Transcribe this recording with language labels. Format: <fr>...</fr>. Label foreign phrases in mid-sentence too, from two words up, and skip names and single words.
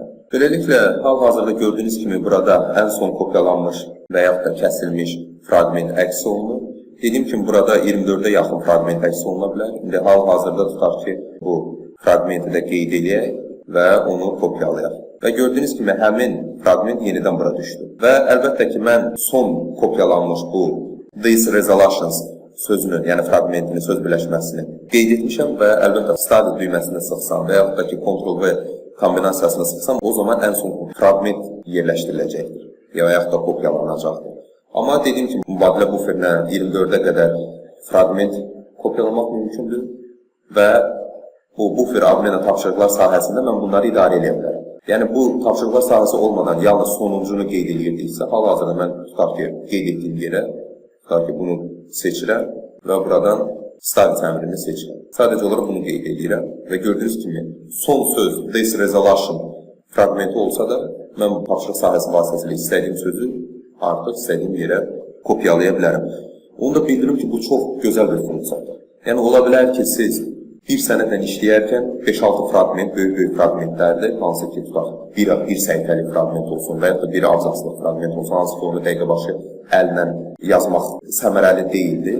<az>Beləliklə, hal-hazırda gördüyünüz kimi burada ən son kopyalanmış və yaxud da kəsilmiş fraqment əks olunur. Dediyim kimi burada 24-ə yaxın fraqment əks oluna bilər. İndi hal-hazırda tutaq ki, bu fraqmenti də qeyd edək və onu kopyalayaq. Və gördüyünüz kimi həmin fraqment yenidən bura düşdü. Və əlbəttə ki, mən son kopyalanmış bu</az> <en>these resolutions</en> <az>sözünü, yəni fraqmentini, söz birləşməsini qeyd etmişəm və əlbəttə vstavить düyməsini sıxsam və yaxud da ki, Ctrl-V kombinasiyasını sıxsam, o zaman ən son fraqment yerləşdiriləcəkdir və yaxud da kopyalanacaqdır. Amma dediyim kimi, mübadilə buferinə 24-ə qədər fraqment kopyalamaq mümkündür və bu bufer admena tapşırıqlar sahəsində mən bunları idarə edə bilərəm. Yəni bu tapşırıqlar sahəsi olmadan yalnız sonuncunu qeyd edirdiksə, hal-hazırda mən tutaq ki, qeyd etdiyim yerə, tutaq ki, bunu seçirəm və buradan stavit əmrini seçirəm. Sadəcə olaraq bunu qeyd edirəm və gördüyünüz kimi son söz</az> <en>this resolution</en> <az>fraqmenti olsa da mən bu tapşırıq sahəsi vasitəsilə istədiyim sözü artıq istədiyim yerə kopyalaya bilərəm. Onu da bildirim ki, bu çox gözəl bir funksiyadır. Yəni ola bilər ki, siz bir sənədlə işləyərkən 5-6 fraqment, böyük fraqmentlərdir, hansı ki, tutaq, bir səhifəli fraqment olsun və ya da bir abzaslı fraqment olsun, hansı ki, onu dəqiqə başı əllə yazmaq səmərəli deyildir.</az>